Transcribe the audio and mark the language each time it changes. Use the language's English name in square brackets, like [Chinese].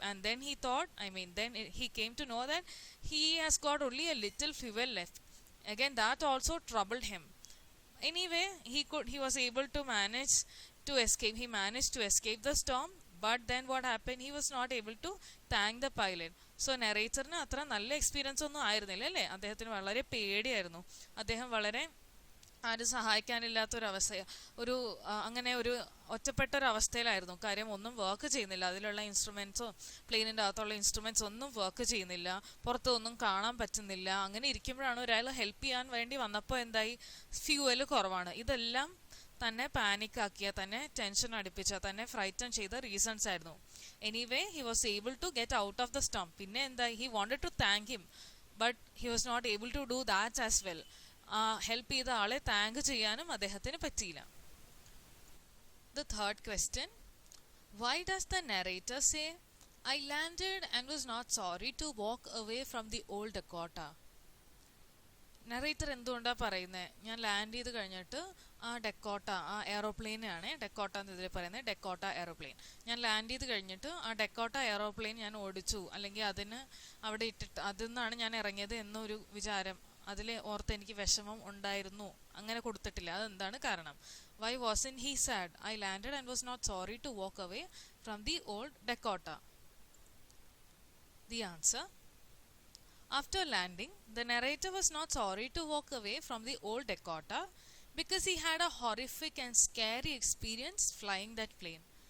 [English] And then he thought, he came to know that he has got only a little fuel left. Again, that also troubled him. Anyway, he was able to manage to escape. He managed to escape the storm. But then what happened? He was not able to thank the pilot. [Malayalam] So നെറേറ്ററിന് അത്ര നല്ല experience ഒന്നും ആയിരുന്നില്ല അല്ലേ. അദ്ദേഹത്തിന് വളരെ പേടിയായിരുന്നു. അദ്ദേഹം വളരെ ആരും സഹായിക്കാനില്ലാത്തൊരവസ്ഥ, അങ്ങനെ ഒരു ഒറ്റപ്പെട്ട ഒരു അവസ്ഥയിലായിരുന്നു. കാര്യം ഒന്നും വർക്ക് ചെയ്യുന്നില്ല. അതിലുള്ള ഇൻസ്ട്രുമെൻറ്റ്സോ പ്ലെയിനിൻ്റെ അകത്തുള്ള ഇൻസ്ട്രുമെൻറ്റ്സ് ഒന്നും വർക്ക് ചെയ്യുന്നില്ല, പുറത്തൊന്നും കാണാൻ പറ്റുന്നില്ല. അങ്ങനെ ഇരിക്കുമ്പോഴാണ് ഒരാൾ ഹെൽപ്പ് ചെയ്യാൻ വേണ്ടി വന്നപ്പോൾ എന്തായി, ഫ്യൂവൽ കുറവാണ്. ഇതെല്ലാം തന്നെ പാനിക്കാക്കിയ, തന്നെ ടെൻഷൻ അടുപ്പിച്ച, തന്നെ ഫ്രൈറ്റൺ ചെയ്ത റീസൺസ് ആയിരുന്നു. [English] Anyway he was able to get out of the storm. [Malayalam] പിന്നെ എന്തായി, [English] He wanted to thank him but he was not able to do that as well. [Malayalam] Help ചെയ്ത ആളെ താങ്ക് ചെയ്യാനും അദ്ദേഹത്തിന് പറ്റിയില്ല. [English] The third question, why does the narrator say, I landed and was not sorry to walk away from the old Dakota? [Malayalam] Narrator എന്തുകൊണ്ടാണ് പറയുന്നത്, ഞാൻ land ചെയ്ത് കഴിഞ്ഞിട്ട് ആ ഡെക്കോട്ട, ആ എയറോപ്ലെയിനാണ് ഡെക്കോട്ട എന്ന് ഇതിൽ പറയുന്നത്, ഡെക്കോട്ട എയറോപ്ലെയിൻ. ഞാൻ ലാൻഡ് ചെയ്ത് കഴിഞ്ഞിട്ട് ആ ഡെക്കോട്ട എയറോപ്ലെയിൻ ഞാൻ ഓടിച്ചു, അല്ലെങ്കിൽ അതിന് അവിടെ ഇട്ടിട്ട് അതിൽ നിന്നാണ് ഞാൻ ഇറങ്ങിയത് എന്നൊരു വിചാരം, അതിൽ ഓർത്ത് എനിക്ക് വിഷമം ഉണ്ടായിരുന്നു, അങ്ങനെ കൊടുത്തിട്ടില്ല. അതെന്താണ് കാരണം? [English] Why wasn't he sad? I landed and was not sorry to walk away from the old Dakota. The answer, after landing, the narrator was not sorry to walk away from the old Dakota because he had a horrific and scary experience flying that plane.